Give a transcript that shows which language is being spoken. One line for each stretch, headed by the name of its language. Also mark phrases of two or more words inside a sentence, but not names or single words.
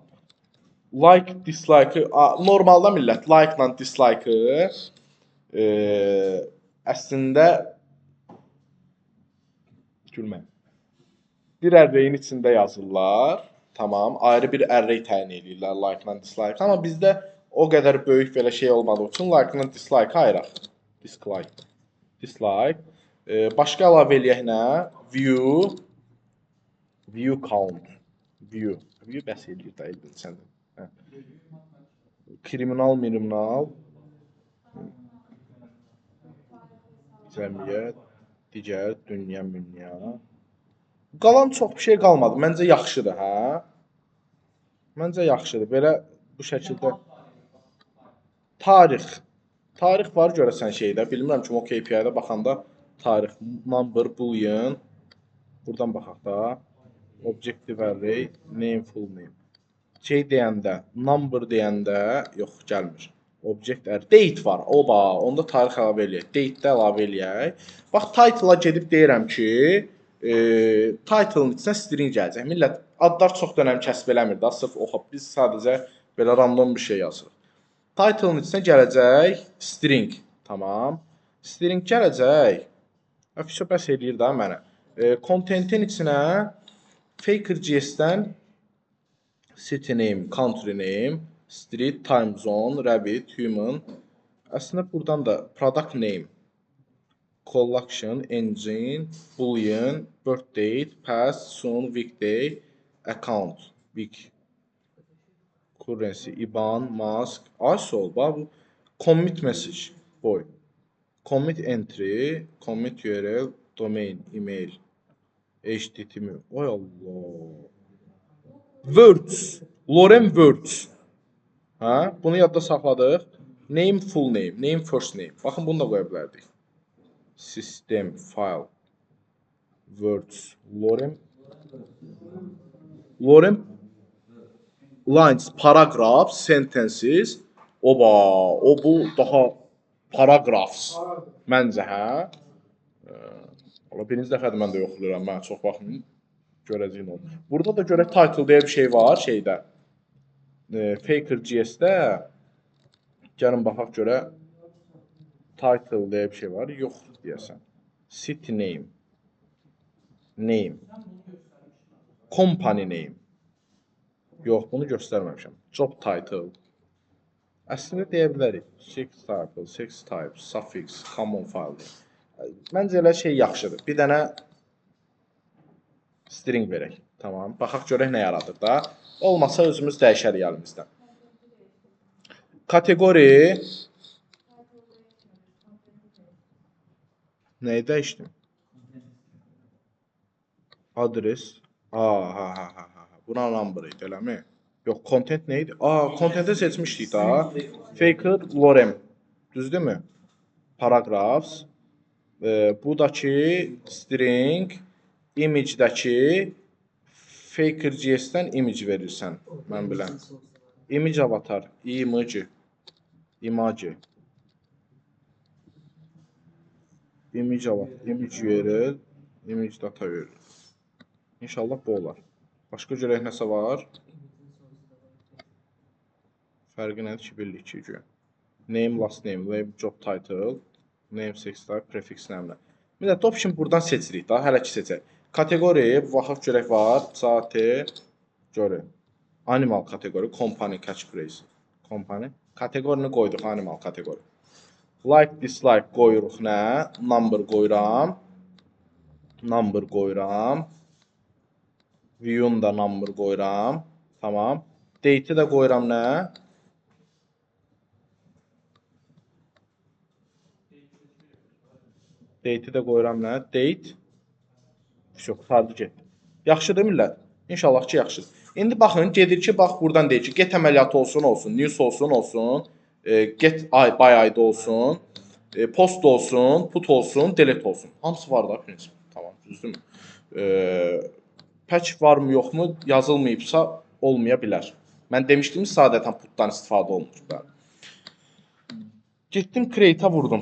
Azerbaijani: Like, dislike, normalda millət like-la dislike-ı əslində gülmə. Bir array'in içində yazırlar. Tamam, ayrı bir array təyin edirlər like-la dislike. Amma bizdə o qədər böyük belə şey olmadığı üçün like-la dislike ayıraq. Dislike. Başqa əlavə eləyək nə?
English: View count.
Azerbaijani: View bəs eləyir də elbin səndə. Kriminal. Cəmiyyət, digər, dünya. Qalan çox bir şey qalmadı. Məncə yaxşıdır, hə? Məncə yaxşıdır. Belə bu şəkildə tarix var görəsən şeydə. Bilmirəm ki, o KPI-də baxanda tarix,
English: number, boolean.
Azerbaijani: Buradan baxaq da.
English: Objective array, name, full name.
Azerbaijani: Şey deyəndə, number deyəndə, yox, gəlmir.
English: Object array, date var.
Azerbaijani: Oba, onda tarix əlavə eləyək. Date-də əlavə eləyək. Bax, title-a gedib deyirəm ki, title-ın içinə string gələcək. Millət, adlar çox dönəm kəsb eləmir da, sırf oxab. Biz sadəcə belə random bir şey yazırıq. Title-ın içinə gələcək string. Tamam. String gələcək. Bəs eləyir da mənə.
English: Content-in içinə Faker.js-dən city name, country name, street, time zone, rabbit, human.
Azerbaijani: Əslində buradan da
English: product name, collection, engine, boolean, birth date, past, soon, weekday, account, week, currency, IBAN, mask, ISO, bu commit message, boy. Commit entry, commit URL, domain, email, HTTP.
Azerbaijani: Oy Allah. Words.
English: Lorem words.
Azerbaijani: Hə? Bunu yadda saxladıq.
English: Name, full name, name, first name.
Azerbaijani: Baxın, bunu da qoya bilərdik.
English: System, file, words, lorem, lines, paragraphs, sentences.
Azerbaijani: Oba, o bu daha paragraphs. Məncə, hə? Birinci dəfədir mən də yoxlayıram, mən çox baxmayın. Görəcəyin olur. Burada da görək title deyə bir şey var şeydə. Faker.js-də gəlin baxaq görə title deyə bir şey var. Yox deyəsən.
English: City name. Name. Company name.
Azerbaijani: Yox, bunu göstərməmişəm.
English: Job title.
Azerbaijani: Əslində deyə bilərik.
English: Sex type, suffix, common file.
Azerbaijani: Məncə elə şey yaxşıdır. Bir dənə string verək. Tamam. Baxaq görək nə yaradır da. Olmasa özümüz dəyişərik əlimizdən. Kateqori. Nəyi dəyişdim? Adres. Buna number idi, eləmi? Yox, content nə idi? Contentə seçmişdik da. Faker, lorem. Düzdürmü? Paragraphs. Bu da ki string. image-dəki Faker.js-dən image verirsən, mən bilən.
English: Image avatar, image avatar, image verir, image data verir.
Azerbaijani: İnşallah bu olar. Başqa görək nəsə var? Fərqi nədir ki, bildik ki, gün.
English: Name, last name, label, job title, name, sex type, prefix nəmlə.
Azerbaijani: Bir də option buradan seçirik da, hələ ki seçək. Kateqori, baxaq görək var, saati, görək.
English: Animal kateqori, company, catchphrase, company.
Azerbaijani: Kateqorini qoyduq, animal kateqori. Like, dislike qoyuruq nə? Number qoyuram. Number qoyuram. View-un da number qoyuram. Tamam. Date-i də qoyuram nə? Date-i də qoyuram nə? Date. Çox, qurtardı getdi. Yaxşıdır millət? İnşallah ki, yaxşıdır. İndi baxın, gedir ki, bax buradan deyir ki, get əməliyyatı olsun, news olsun,
English: get by ID
Azerbaijani: olsun, post olsun, put olsun, delete olsun. Hamısı var da prinsip. Tamam, düzdürmü? Patch varmı, yoxmu? Yazılmayıbsa olmaya bilər. Mən demişdim, sadətən putdan istifadə olunur. Getdim, create-a vurdum.